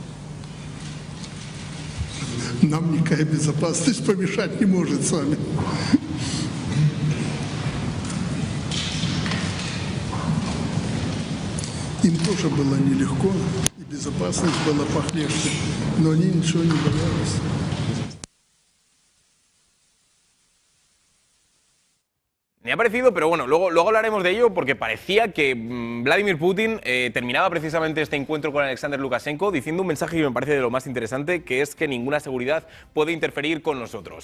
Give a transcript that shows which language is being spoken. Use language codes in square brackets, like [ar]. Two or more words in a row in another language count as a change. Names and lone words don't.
[ru] Нам никакая безопасность помешать не может с вами. Им тоже было нелегко, и безопасность была похлеще, но они ничего не боялись. [es] Me ha parecido, pero bueno, luego hablaremos de ello porque parecía que Vladimir Putin terminaba precisamente este encuentro con Alexander Lukashenko diciendo un mensaje que me parece de lo más interesante, que es que ninguna seguridad puede interferir con nosotros.